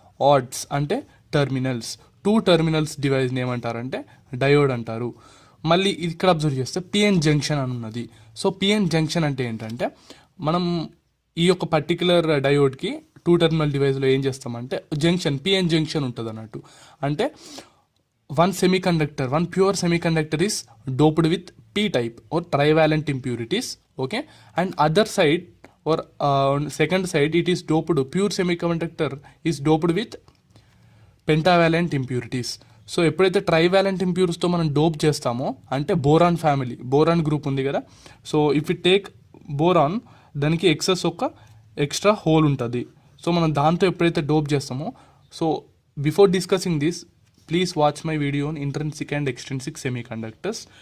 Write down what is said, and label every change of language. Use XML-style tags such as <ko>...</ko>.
<te>Odds అంటే terminals. 2 terminals డివైస్ని ఏమంటారంటే diode అంటారు. మళ్ళీ ఇక్కడ అబ్జర్వ్ చేస్తే పిఎన్ జంక్షన్ అని ఉన్నది. సో పిఎన్ జంక్షన్ అంటే ఏంటంటే మనం ఈ యొక్క పర్టికులర్ డయోడ్కి 2 టర్మినల్ డివైస్లో ఏం చేస్తామంటే జంక్షన్ పిఎన్ జంక్షన్ ఉంటుంది అన్నట్టు.</te> <en>అంటే one pure semiconductor is doped with p type or trivalent impurities, okay, and other side or second side it is doped, pure semiconductor is doped with pentavalent impurities.</en> <te>So ఎప్పుడైతే trivalent ఇంప్యూరిటీస్తో మనం dope చేస్తామో అంటే boron family, boron group ఉంది కదా.</te> <en>so if it take</en> <te>boron, దానికి extra whole ఉంటుంది. So మనం దాంతో ఎప్పుడైతే డోప్ చేస్తామో,</te> <en>So before discussing this please watch my video on intrinsic and extrinsic semiconductors.</en>